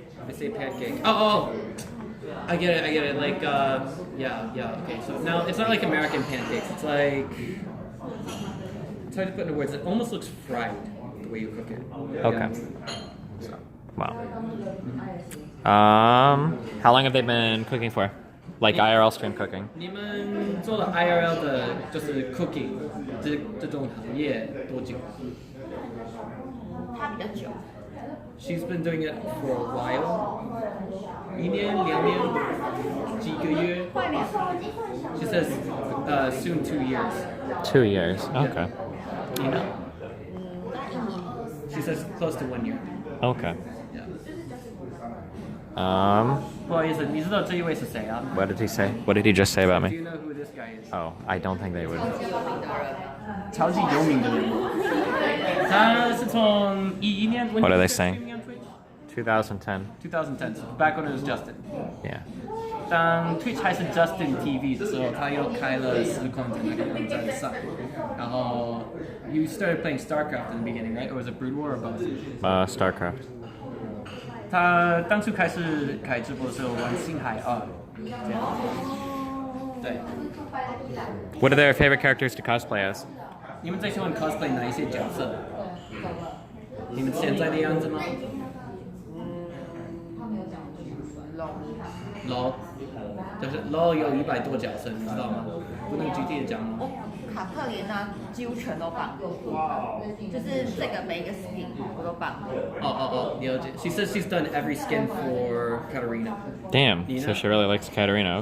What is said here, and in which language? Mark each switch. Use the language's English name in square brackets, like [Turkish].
[English] I say pancake. Oh. I get it. Like, yeah. Okay, so now it's not like American pancakes. It's like it's hard to put into words. It almost looks fried the way you cook it. Okay. So, Wow. How long have they been cooking for? Like IRL stream cooking? [Chinese] 你们做了 IRL 的，就是 cooking 这种行业多久？它比较久。 [English] She's been doing it for a while. [Chinese] 1年、2年、几个月。快点。 [English] She says, soon 2 years. 2 years. Okay. You know. She says close to 1 year. Okay. Yeah. [Chinese] 不好意思，你知道这一位是谁啊 [English] What did he say? What did he just say about Do me? you know who this guy is? Oh, I don't think they would. [Chinese] 超级有名的人。他是从11年。 [English] What are they saying? 2010. 2010, so back when it was Justin. Yeah. [Chinese] 当 Twitch 还是 Justin TV 的时候，他又开了实况的那个网站上。 [English] 然后 you started playing StarCraft in the beginning, right? Or was it Brood War or both? StarCraft. [Chinese] 他当初开始开直播的时候玩星海2，这样。对。 [English] What are their favorite characters to cosplay as? [Chinese] 你们最喜欢 cosplay 哪一些角色？你们现在的样子吗？LOL， 就是 LOL 有100多角色，你知道吗？不能具体的讲吗？卡特琳娜几乎全都扮过，就是这个每一个 skin 我都扮过。哦，了解。 [English] She says she's done every skin for Katarina. Damn. You So know. she really likes Katarina.